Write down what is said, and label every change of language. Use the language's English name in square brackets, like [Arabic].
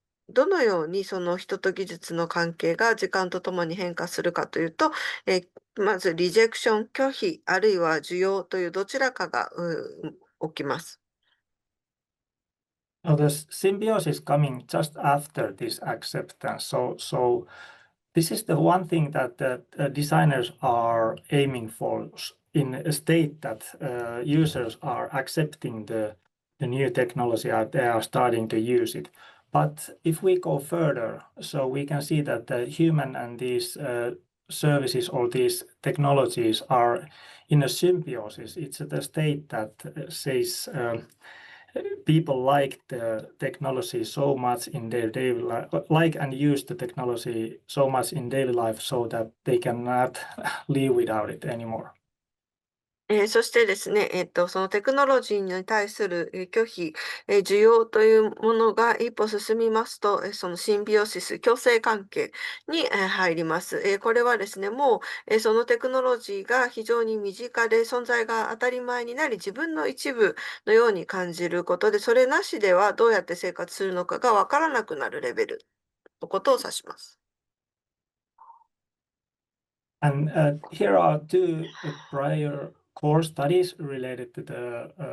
[Japanese] どのようにその人と技術の関係が時間とともに変化するかというと、まずリジェクション、拒否、あるいは需要というどちらかが起きます。 [English] So the symbiosis coming just after this acceptance. So this is the one thing that the designers are aiming for in a state that users are accepting the new technology and they are starting to use it. But if we go further, so we can see that the human and these services or these technologies are in a symbiosis. It's the state that says people like the technology so much in their daily life, like and use the technology so much in daily life so that they cannot live without it anymore. [Japanese] そしてですね、そのテクノロジーに対する拒否、需要というものが一歩進みますと、そのシンビオシス、共生関係に入ります。これはですね、もうそのテクノロジーが非常に身近で存在が当たり前になり、自分の一部のように感じることで、それなしではどうやって生活するのかがわからなくなるレベルのことを指します。 [English] And here are two prior core studies related to the